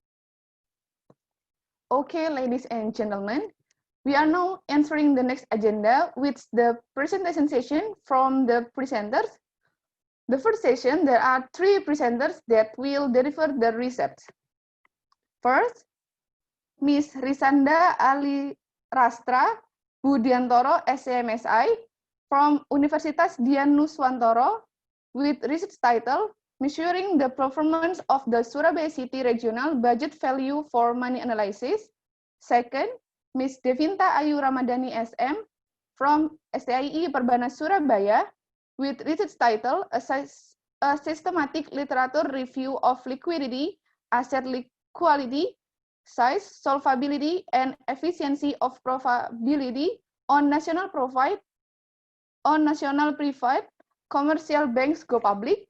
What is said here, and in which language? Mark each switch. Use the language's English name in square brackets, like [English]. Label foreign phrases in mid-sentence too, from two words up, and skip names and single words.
[English] Okay, ladies and gentlemen, we are now entering the next agenda, which the presentation session from the presenters. The first session, there are 3 presenters that will deliver the research. First, Ms. Risanda Ali Rastra Budiantoro, SMSI, from Universitas Dian Nuswantoro, with research title, Measuring the Performance of the Surabaya City Regional Budget Value for Money Analysis. Second, Ms. Devinta Ayu Ramadhani, SM, from STIE Perbanas Surabaya, with research title, A Systematic Literature Review of Liquidity, Asset Quality, Size, Solvability, and Efficiency of Profitability on National Private Commercial Banks Go Public.